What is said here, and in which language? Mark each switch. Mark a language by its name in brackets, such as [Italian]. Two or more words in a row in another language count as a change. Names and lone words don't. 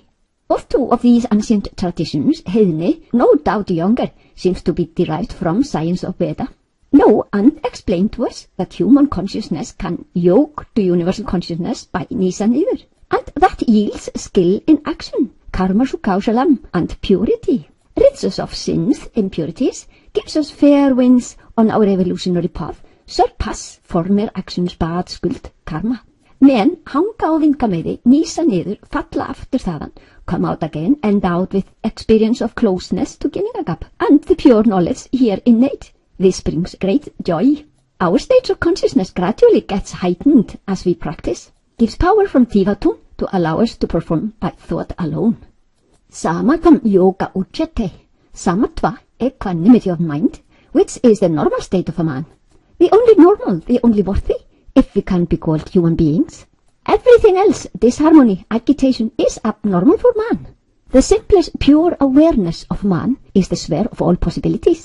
[English] Both two of these ancient traditions, Heiðni, no doubt younger, seems to be derived from science of Veda, know and explain to us that human consciousness can yoke to universal consciousness by [Icelandic] nisa niður, [English] and that yields skill in action, [Sanskrit] कर्म सुकौशलम्, [English] and purity. Rids us of sins, impurities, gives us fair winds on our evolutionary path, surpass former actions bad skuld, karma. [Icelandic] Men hanga á vingameiði, nýsa niður, falla aftur þaðan, [English] come out again, endowed with experience of closeness to Ginningagap, and the pure knowledge here innate. This brings great joy. Our stage of consciousness gradually gets heightened as we practice, gives power from Tivatun to allow us to perform by thought alone. [Sanskrit] समकम् योग उच्यते, समत्व, [English] equanimity of mind, which is the normal state of a man. The only normal, the only worthy, if we can be called human beings. Everything else, disharmony, agitation, is abnormal for man. The simplest pure awareness of man is the sphere of all possibilities.